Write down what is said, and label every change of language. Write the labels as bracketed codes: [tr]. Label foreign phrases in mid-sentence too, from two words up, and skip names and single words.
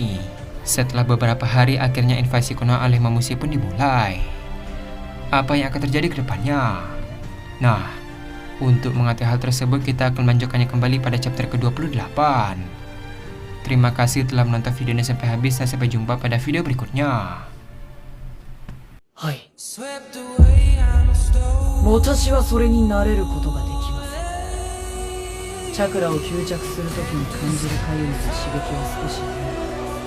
[id] Setelah beberapa hari, akhirnya invasi Konoha oleh Memusi pun dimulai. Apa yang akan terjadi ke depannya? Nah, untuk mengetahui hal tersebut, kita akan melanjutkannya kembali pada chapter ke-28. Terima kasih telah menonton video ini sampai habis, dan sampai jumpa pada video berikutnya. [ja] はい。私はそれになれることができます。チャクラを吸着するときに感じるかゆみと刺激は少し